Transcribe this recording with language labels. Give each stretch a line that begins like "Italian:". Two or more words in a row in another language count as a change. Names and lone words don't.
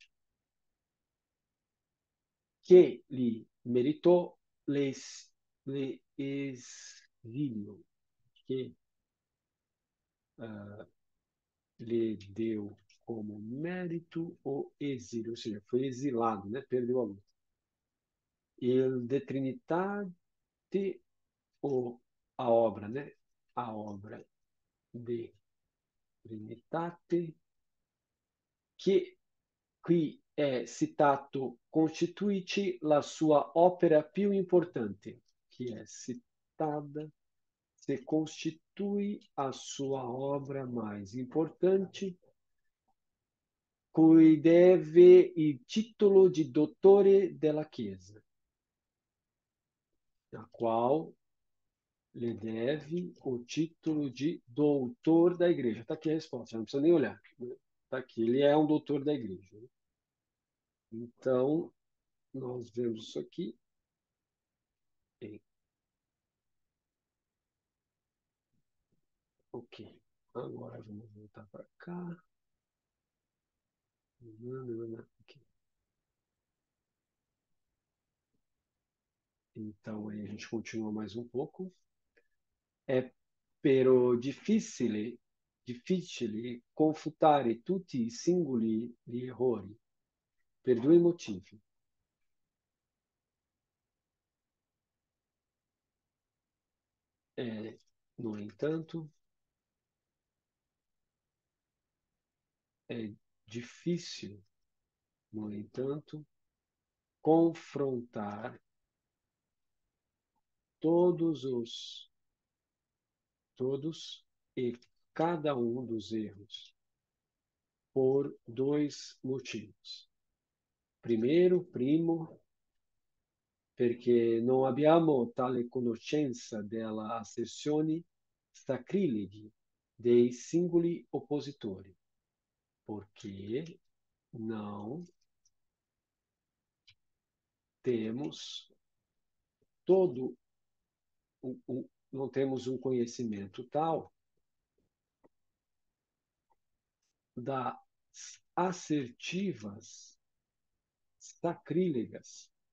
Portuguese: que lhe meritou l'exílio, que lhe deu como mérito o exílio, ou seja, foi exilado, né? Perdeu a luta. Il de Trinitate, ou a obra, né? A obra
Italian: de Trinitate, che qui è citato costituisce la sua opera più importante,
Portuguese: que é citada, se constitui a sua obra mais importante,
Italian: cui deve il titolo di dottore della Chiesa,
Portuguese: a qual lhe deve o título de doutor da igreja. Está aqui a resposta, não precisa nem olhar. Está aqui, ele é um doutor da igreja. Então, nós vemos isso aqui. Ok. Agora vamos voltar para cá. Ok. Então, aí a gente continua mais um pouco.
Italian: É però difficile confutare tutti i singoli gli errori per due motivi.
Portuguese: No entanto, é difícil, no entanto, confrontar todos e cada um dos erros por dois motivos. Primeiro,
Italian: primo, perché non abbiamo tale conoscenza della asserzione sacrilegi dei singoli oppositori,
Portuguese: porque não temos todo não temos um conhecimento tal das assertivas sacrílegas